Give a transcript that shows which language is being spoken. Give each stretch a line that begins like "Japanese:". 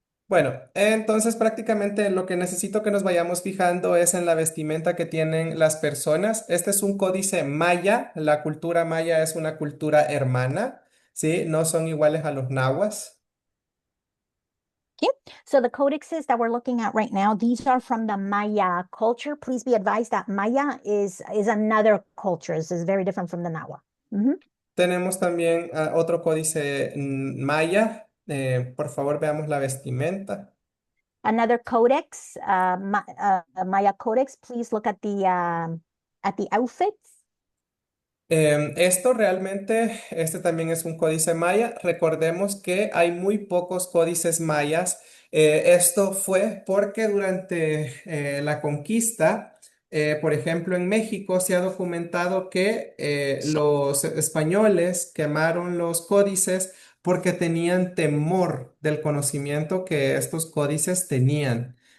Spanish: Bueno, entonces prácticamente lo que necesito que nos vayamos fijando es en la vestimenta que tienen las personas. Este es un códice maya. La cultura maya es una cultura hermana, ¿sí? No son iguales a los nahuas.
English: Okay, so the codexes that we're looking at right now, these are from the Maya culture. Please be advised that Maya is another culture. This is very different from the Nahua.
Spanish: Tenemos también otro códice maya. Por favor, veamos la vestimenta.
English: Another codex, Maya codex. Please look at the outfits.
Spanish: Esto realmente, este también es un códice maya. Recordemos que hay muy pocos códices mayas. Esto fue porque durante la conquista, por ejemplo, en México se ha documentado que los españoles quemaron los códices porque tenían temor del conocimiento que estos códices tenían.